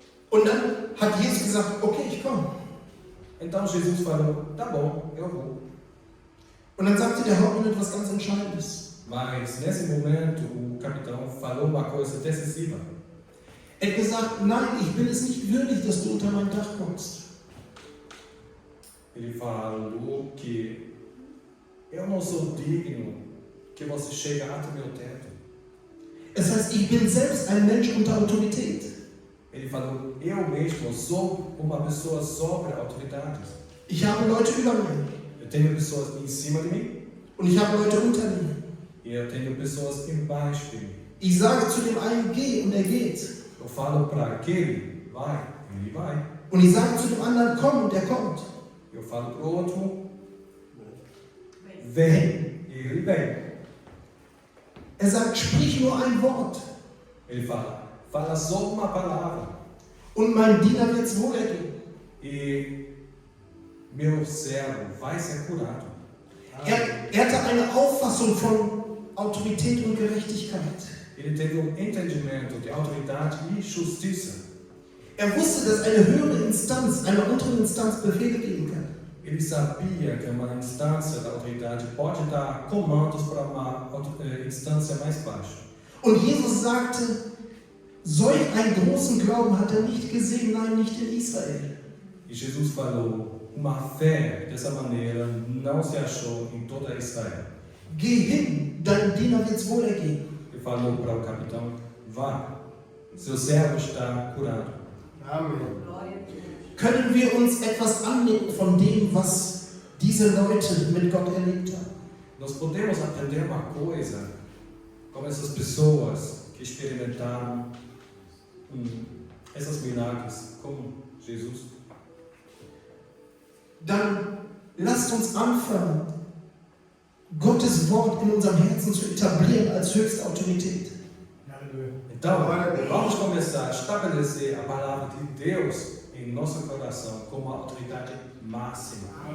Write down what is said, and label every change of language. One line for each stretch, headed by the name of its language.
German: Und dann hat Jesus gesagt, okay, ich komme.
Portuguese: Então Jesus falou: Tá bom, eu vou.
German: Und dann sagte der Hauptmann etwas ganz Entscheidendes.
Portuguese: Mas nesse momento o capitão falou uma coisa decisiva.
German: Er hat gesagt, nein, ich bin es nicht würdig, dass du unter mein Dach kommst.
Portuguese: Ele falou que eu não sou digno que você chegue até meu teto.
German: Es heißt, ich bin selbst ein Mensch unter Autorität.
Portuguese: Ele falou: Eu mesmo sou uma pessoa sobre autoridades.
German: Ich habe Leute über mir
Portuguese: Eu tenho pessoas em cima de mim
German: und ich habe Leute unter mir.
Portuguese: e eu tenho pessoas embaixo de mim.
German: Ich sage zu dem einen, geh, und er geht.
Portuguese: Eu falo para aquele: Vai, ele vai.
German: Und ich sage zu dem anderen, komm, und er kommt.
Portuguese: Eu falo para o outro: Vem, e ele vem.
German: Er sagt, sprich nur ein Wort
Portuguese: Ele fala só uma palavra
German: und mein Diener wird es wohl ergehen.
Portuguese: e meu servo vai ser curado.
German: Er hatte eine Auffassung von Autorität und Gerechtigkeit.
Portuguese: Ele teve entendimento de autoridade e justiça.
German: Er wusste, dass eine höhere Instanz einer unteren Instanz Befehle geben kann.
Portuguese: Ele sabia que uma instância da autoridade pode dar comandos para uma instância mais baixa.
German: Und Jesus sagte, solch einen großen Glauben hat er nicht gesehen, nein, nicht in Israel.
Portuguese: E Jesus falou: Uma fé dessa maneira não se achou em toda Israel.
German: Geh hin, deinem Diener wird es wohl ergehen.
Portuguese: Ele falou para o capitão: Vá, seu servo está curado.
German: Amen. Können wir uns etwas annehmen von dem, was diese Leute mit Gott erlebt haben?
Portuguese: Nós podemos aprender uma coisa com essas pessoas que experimentaram esses milagres como Jesus.
German: Dann lasst uns anfangen, Gottes Wort in unserem Herzen zu etablieren als höchste Autorität.
Portuguese: Então, vamos começar a estabelecer a palavra de Deus em nosso coração como a autoridade máxima.